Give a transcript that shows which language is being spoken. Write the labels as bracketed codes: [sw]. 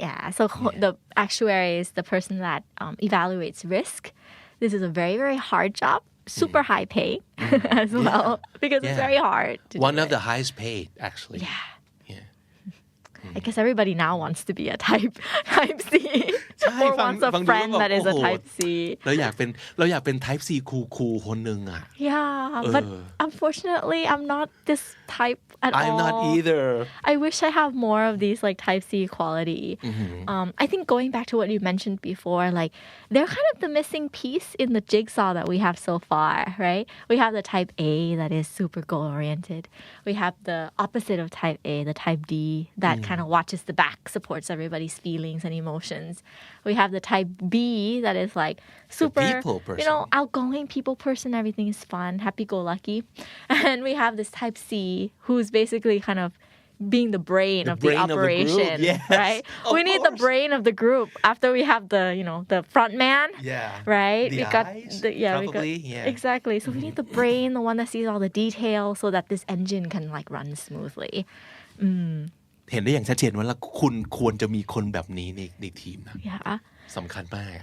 [en] so the actuary is the person that evaluates risk this is a very very hard job super high pay as well because it's very hard to one of the highest paid actually I guess everybody now wants to be a type C or wants a friend that is a type C [th] เราอยากเป็น type C คูลคนนึงอ่ะ [en] Yeah but unfortunately I'm not this type at all I'm not either I wish I have more of these like type C quality I think going back to what you mentioned before like they're kind of the missing piece in the jigsaw that we have so far right we have the type A that is super goal oriented we have the opposite of type A the type D that kind of watches the back supports everybody's feelings and emotions we have the type B that is like super outgoing people person everything is fun happy-go-lucky and we have this type C who's basically kind of being the brain of the operation right we need the brain of the group after we have the the front man right we got exactly so we need the brain the one that sees all the details so that this engine can like run smoothly [th] เห็นได้อย่างชัดเจนว่าคุณควรจะมีคนแบบนี้ในทีมนะสำคัญมาก